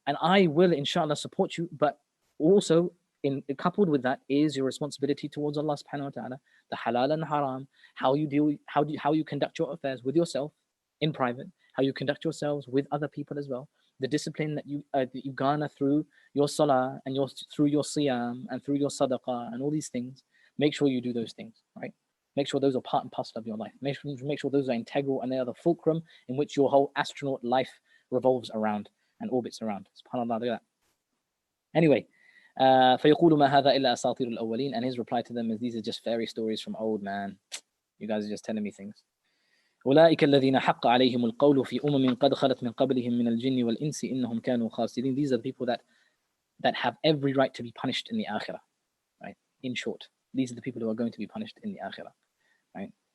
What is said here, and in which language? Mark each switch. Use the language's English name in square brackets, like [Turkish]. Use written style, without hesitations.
[English] And I will, inshallah, support you. But also, coupled with that is your responsibility towards Allah subhanahu wa ta'ala, the halal and haram, how you conduct your affairs with yourself in private, how you conduct yourselves with other people as well, the discipline that you garner through your salah and through your siyam and through your sadaqah and all these things. Make sure you do those things, right? Make sure those are part and parcel of your life. Make sure those are integral and they are the fulcrum in which your whole astronaut life revolves around and orbits around. SubhanAllah, look at that. [Arabic] Anyway, فَيَقُولُ مَا هَذَا إِلَّا أَسَاطِيرُ الْأَوَّلِينَ. [English] And his reply to them is, these are just fairy stories from old man. You guys are just telling me things. [Arabic] أُولَٰئِكَ الَّذِينَ حَقَّ عَلَيْهِمُ الْقَوْلُ فِي أُمَمٍ قَدْ خَلَتْ مِنْ قَبْلِهِمْ مِنَ الْجِنِّ وَالْإِنسِ إِنَّهُمْ كَانُوا خَاسِرِينَ. [English] These are the people that have every right to be punished in the akhirah. Right? In short, these are the people who are going to be punished in the akhirah. Right?